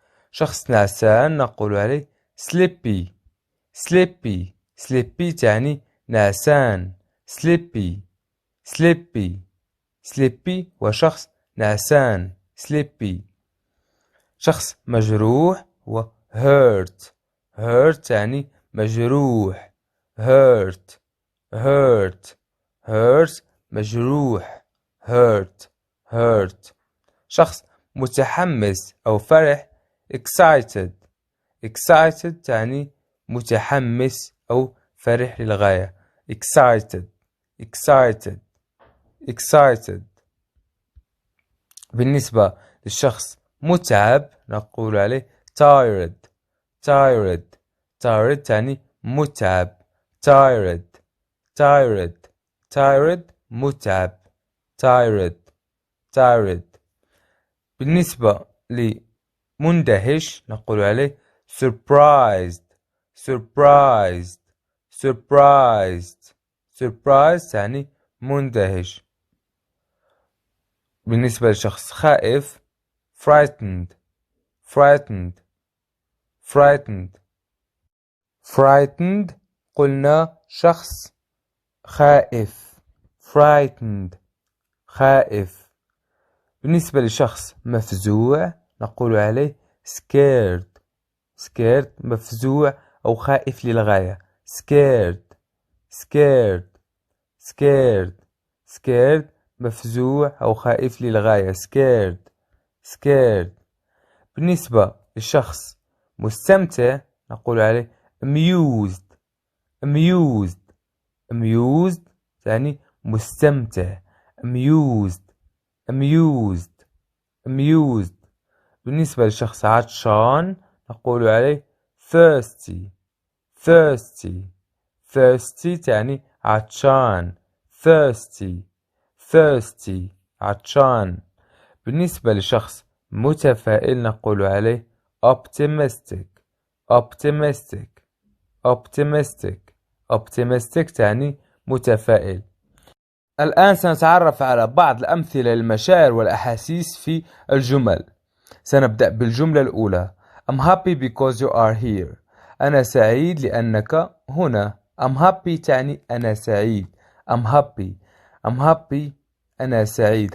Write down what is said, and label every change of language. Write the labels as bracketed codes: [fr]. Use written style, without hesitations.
[ar] شخص نعسان نقول عليه [en] sleepy [ar] تعني نعسان. [en] sleepy [ar] وشخص نعسان sleepy. شخص مجروح هو [en] hurt. hurt [ar] يعني مجروح. [en] hurt hurt hurt [ar] مجروح. [en] hurt hurt. [ar] شخص متحمس أو فرح [en] excited. excited [ar] يعني متحمس أو فرح للغاية. [en] excited excited excited. [ar] بالنسبة للشخص متعب نقول عليه [en] tired. tired tired [ar] يعني متعب. [en] tired tired tired [ar] متعب. [en] tired tired. [ar] بالنسبة لمندهش نقول عليه [en] surprised. surprised surprised surprised [ar] يعني مندهش. بالنسبة لشخص خائف [en] frightened. frightened frightened frightened [ar] قلنا شخص خائف. [en] frightened [ar] خائف. بالنسبة لشخص مفزوع نقول عليه [en] scared. scared [ar] مفزوع أو خائف للغاية. [en] scared scared scared scared [ar] مفزوع أو خائف للغاية. [en] scared scared. [ar] بالنسبة للشخص مستمتع نقول عليه amused. [en] amused amused [ar] يعني مستمتع. [en] amused amused amused. [ar] بالنسبة للشخص عطشان نقول عليه [en] thirsty. thirsty thirsty [ar] يعني عطشان. [en] thirsty thirsty [ar] عطشان. بالنسبة لشخص متفائل نقول عليه [en] optimistic. optimistic optimistic optimistic [ar] تعني متفائل. الآن سنتعرف على بعض الأمثلة للمشاعر والأحاسيس في الجمل. سنبدأ بالجملة الأولى [en] I'm happy because you are here. [ar] أنا سعيد لأنك هنا. [en] I'm happy [ar] تعني أنا سعيد. [en] I'm happy I'm happy [ar] أنا سعيد.